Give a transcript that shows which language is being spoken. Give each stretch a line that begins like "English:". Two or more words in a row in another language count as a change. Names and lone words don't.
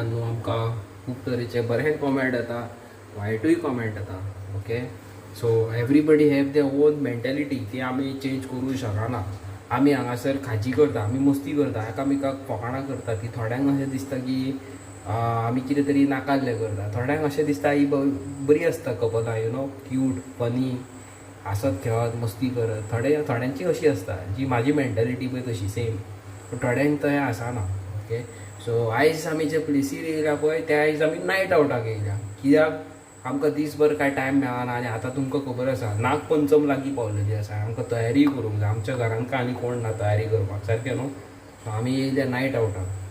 Konkani: न्हू आमकां खूब तरेचे बरे कॉमेंट येता वायटूय कॉमेंट येता
English: okay so everybody have their own mentality
Konkani: ती आमी चेंज करूंक शकना आमी हांगासर खाजी करता आमी मस्ती करता एकामेकाक फकाणां करता ती थोड्यांक अशें दिसता की आमी कितें तरी नाकाल्लें करता थोड्यांक अशें दिसता ही बरी आसता कपलां
English: you know cute funny
Konkani: हसत खेळत मस्ती करत थोड्यांची अशी आसता जी म्हाजी मेंटेलिटी पळय तशी सेम पूण थोड्यांक तशें आसना
English: okay so
Konkani: आयज आमी जे प्लेसीर येयल्या पळय त्या आयज आमी
English: night out
Konkani: येयल्या कित्याक आमकां दिसभर कांय टायम मेळना आनी आतां तुमकां खबर आसा नागपंचम लागीं पावलेली आसा आमकां तयारी करूंक जाय आमच्या घरान काय आनी कोण ना तयारी करपाक सारकें न्हू सो आमी येयल्या
English: night out